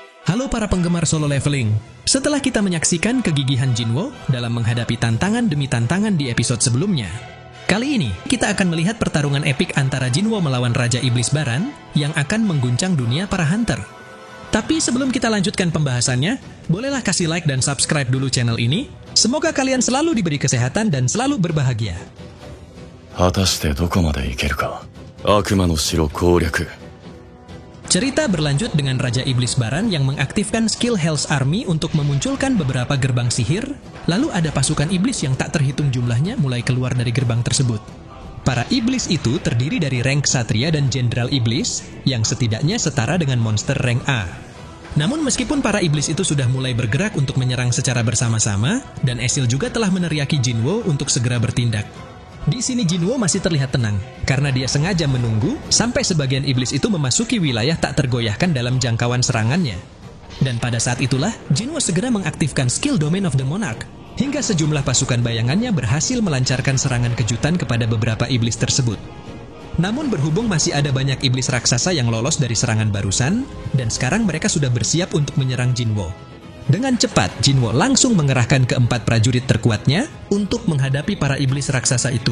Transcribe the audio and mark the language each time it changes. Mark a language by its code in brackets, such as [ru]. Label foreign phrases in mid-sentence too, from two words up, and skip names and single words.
[id] Halo para penggemar solo leveling. Setelah kita menyaksikan kegigihan Jinwo dalam menghadapi tantangan demi tantangan di episode sebelumnya, kali ini kita akan melihat pertarungan epik antara Jinwo melawan Raja Iblis Baran yang akan mengguncang dunia para hunter. Tapi sebelum kita lanjutkan pembahasannya, bolehlah kasih like dan subscribe dulu channel ini. Semoga kalian selalu diberi kesehatan dan selalu berbahagia. [ja] 果たしてどこまで行けるか。悪魔の城攻略。 [id] Cerita berlanjut dengan Raja Iblis Baran yang mengaktifkan skill Hell's Army untuk memunculkan beberapa gerbang sihir, lalu ada pasukan iblis yang tak terhitung jumlahnya mulai keluar dari gerbang tersebut. Para iblis itu terdiri dari rank Ksatria dan Jenderal Iblis, yang setidaknya setara dengan monster rank A. Namun meskipun para iblis itu sudah mulai bergerak untuk menyerang secara bersama-sama, dan Esil juga telah meneriaki Jinwo untuk segera bertindak. Di sini Jinwo masih terlihat tenang, karena dia sengaja menunggu sampai sebagian iblis itu memasuki wilayah tak tergoyahkan dalam jangkauan serangannya. Dan pada saat itulah, Jinwo segera mengaktifkan skill Domain of the Monarch, hingga sejumlah pasukan bayangannya berhasil melancarkan serangan kejutan kepada beberapa iblis tersebut. Namun berhubung masih ada banyak iblis raksasa yang lolos dari serangan barusan, dan sekarang mereka sudah bersiap untuk menyerang Jinwo. Dengan cepat, Jinwo langsung mengerahkan keempat prajurit terkuatnya untuk menghadapi para iblis raksasa itu.